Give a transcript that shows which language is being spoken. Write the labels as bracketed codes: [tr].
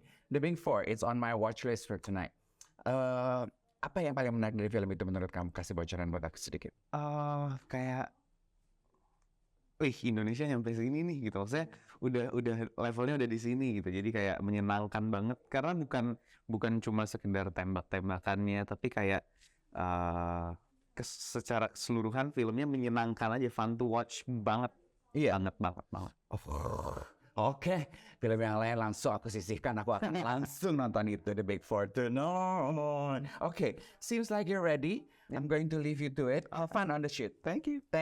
[en] The Big Four, it's on my watch list for tonight. [id] Apa yang paling menarik dari film itu menurut kamu? Kasih bocoran buat aku sedikit. Kayak Indonesia nyampe sini nih gitu. Maksudnya udah levelnya udah di sini gitu. Jadi kayak menyenangkan banget karena bukan cuma sekedar tembak-tembakannya, tapi kayak secara keseluruhan filmnya menyenangkan aja, [en] fun to watch [id] banget. Iya. Banget. Oke, film yang lain langsung aku sisihkan. Aku akan langsung nonton itu, The Big Four tonight. [en] Okay, seems like you're ready. I'm going to leave you to it. Have fun on the shoot. Thank you.